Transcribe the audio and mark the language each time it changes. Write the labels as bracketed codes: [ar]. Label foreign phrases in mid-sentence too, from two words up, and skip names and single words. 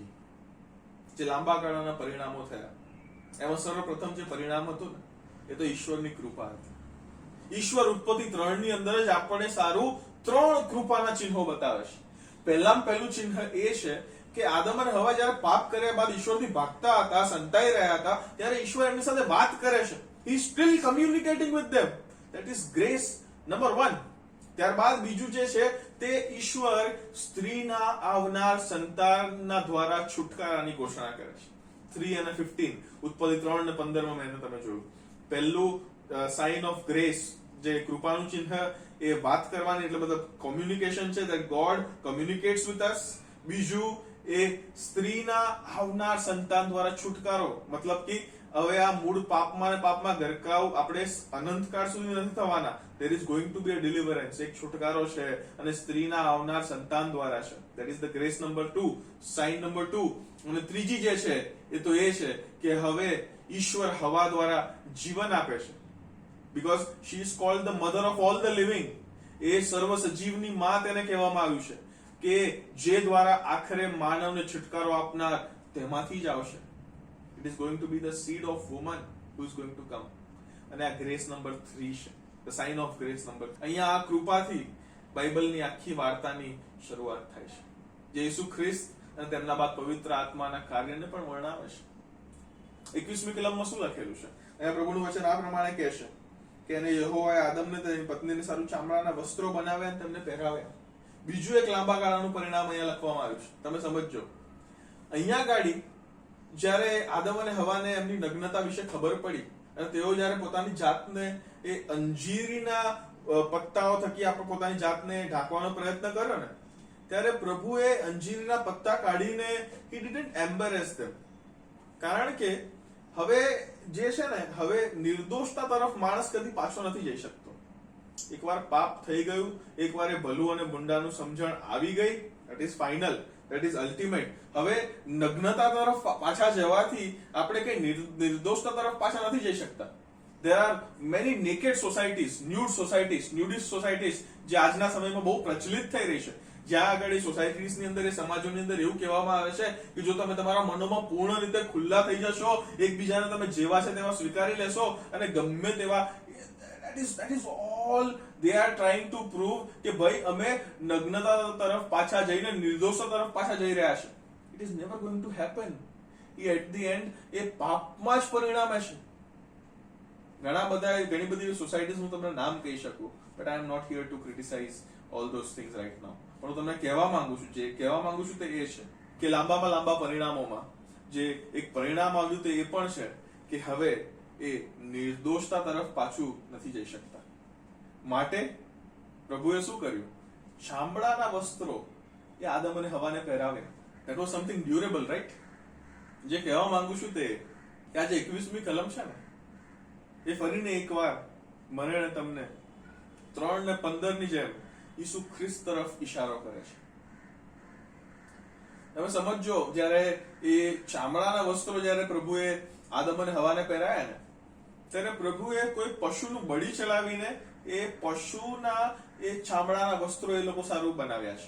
[gu] જે લાંબા ગાળાના પરિણામો થયા, એમાં સર્વપ્રથમ જે પરિણામ હતું ને, એ તો ઈશ્વરની કૃપા હતી. ઈશ્વર ઉત્પત્તિ 3 ની અંદર જ આપણને સારું 3 કૃપાના ચિહ્નો બતાવે છે. પહેલું ચિહ્ન એ છે કે આદમ અને હવા જયારે પાપ કર્યા બાદ ઈશ્વરથી ભાગતા હતા, સંતાઈ રહ્યા હતા, ત્યારે ઈશ્વર એમની સાથે વાત કરે છે. [en] He is still communicating with them. That is grace number 1. [gu] ત્યારબાદ બીજું જે છે તે ઈશ્વર સ્ત્રીના આવનાર સંતાનના દ્વારા છુટકારાની ઘોષણા કરે છે. 3 અને 15 ઉત્પત્તિ 3 અને 15 માં મેં તમે જોયું. પહેલું [en] sign of grace, [gu] જે કૃપાનું ચિહ્ન એ વાત કરવાની એટલે મતલબ કોમ્યુનિકેશન છે, [en] that God communicates with us. [gu] બીજું એ સ્ત્રીના આવનાર સંતાન દ્વારા છુટકારો, મતલબ કે હવે આ મૂળ પાપમાં ગરકાવ આપણે અનંતકાળ સુધી નથી થવાના. [en] there is going to be a deliverance, [gu] એક છુટકારો છે અને સ્ત્રીના આવનાર સંતાન દ્વારા છે. [en] that is the grace number 2, sign number 2. [gu] અને ત્રીજી જે છે એ તો એ છે કે હવે ઈશ્વર હવા દ્વારા જીવન આપે છે, [en] because she is called the mother of all the living. [gu] એ સર્વ સજીવની માં તેને કહેવામાં આવ્યું છે કે જે દ્વારા આખરે માનવને છુટકારો આપનાર તેમાંથી જ આવશે. [en] It is going to be the seed of woman who is going to come. [gu] અને આ [en] grace number 3 [gu] છે, [en] the sign of grace number. [gu] અહીંયા આ કૃપાથી બાઇબલની આખી વાર્તાની શરૂઆત થાય છે, જે ઈસુ ખ્રિસ્ત અને તેમના બાદ પવિત્ર આત્માના કાર્યને પણ વર્ણવે છે. 21મી કલમમાં શું લખેલું છે? અહીંયા પ્રભુનું વચન આ પ્રમાણે કહે છે કે અને યહોવાએ આદમને તેની પત્નીને સારું ચામડાના વસ્ત્રો બનાવ્યા અને તેમને પહેરાવ્યા. બીજું એક લાંબા ગાળાનું પરિણામ અહીંયા લખવામાં આવ્યું છે, તમે સમજજો. અહીંયા ગાડી જ્યારે આદમ અને હવાને એમની નગ્નતા વિશે ખબર પડી અને તેઓ જ્યારે પોતાની જાતને એ અંજીરીના પત્તાઓ થકી આપણે પોતાની જાતને ઢાંકવાનો પ્રયત્ન કર્યો ને, ત્યારે પ્રભુએ અંજીરીના પત્તા કાઢીને [en] he didn't embarrass them. [gu] કારણ કે હવે જે છે ને, હવે નિર્દોષતા તરફ માણસ કદી પાછો નથી જઈ શકતો. એકવાર પાપ થઈ ગયું, એકવાર એ ભલું અને બુંડાનું સમજણ આવી ગઈ, [en] that is final, that is ultimate. [gu] હવે નગ્નતા તરફ પાછા જવાથી આપણે કઈ નિર્દોષતા તરફ પાછા નથી જઈ શકતા. [en] there are many naked societies, nude societies, nudist societies [gu] જે આજના સમયમાં બહુ પ્રચલિત થઈ રહી છે, જ્યાં આગળ સોસાયટીની અંદર એ સમાજોની અંદર એવું કહેવામાં આવે છે કે જો તમે તમારા મનોમાં પૂર્ણ રીતે ખુલ્લા થઈ જશો, એકબીજાને તમે જેવા છે તેવા સ્વીકારી લેશો અને ગમે તેવા, [en] that is all they are trying to prove [gu] કે ભાઈ અમે નગ્નતા તરફ પાછા જઈને નિર્દોષતા તરફ પાછા જઈ રહ્યા છે. [en] it is never going to happen. at the end [gu] એ પાપમાં જ પરિણામે છે. ઘણી બધી સોસાયટીઝ હું તમને નામ કહી શકું, [en] but I am not here to criticize all those things right now. [gu] પણ હું તમને કહેવા માંગુ છું તે એ છે કે લાંબામાં લાંબા પરિણામોમાં જે એક પરિણામ આવ્યું તે એ પણ છે કે હવે એ નિર્દોષતા તરફ પાછું નથી જઈ શકતા. માટે પ્રભુએ શું કર્યું? ચામડાના વસ્ત્રો એ આદમ અને હવાને પહેરાવ્યા. [en] that was something durable, right? [gu] જે કહેવા માંગુ છું તે કે આજે 21મી કલમ છે ને, એ ફરીને એકવાર મને ને તમને 3 ને 15 ની જેમ ઈસુ ખ્રિસ્ત તરફ ઈશારો કરે છે. તમે સમજો, જ્યારે એ ચામડાના વસ્ત્રો જ્યારે પ્રભુએ આદમ અને હવાને પહેરાયા ને, ત્યારે પ્રભુએ કોઈ પશુનું બળી ચલાવીને એ પશુના એ ચામડાના વસ્ત્રો એ લોકો સારું બનાવ્યા છે.